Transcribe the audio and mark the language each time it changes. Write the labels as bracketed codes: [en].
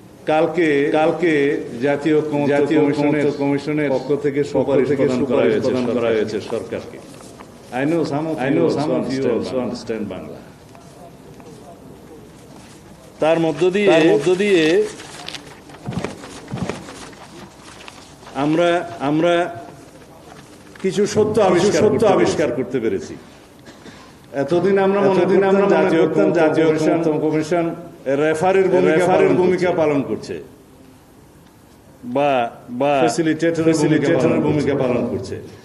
[bn] কালকে জাতীয় কমিশনের পক্ষ থেকে সুপারিশ প্রদান করা হয়েছে সরকারকে। [en] I know some of you also understand Bangla. [bn] তার মধ্য দিয়ে আমরা কিছু সত্য আবিষ্কার করতে পেরেছি। এতদিন আমরা জাতীয় কমিশন রেফারির ভূমিকা পালন করছে বা ফ্যাসিলিটেটরের ভূমিকা পালন করছে।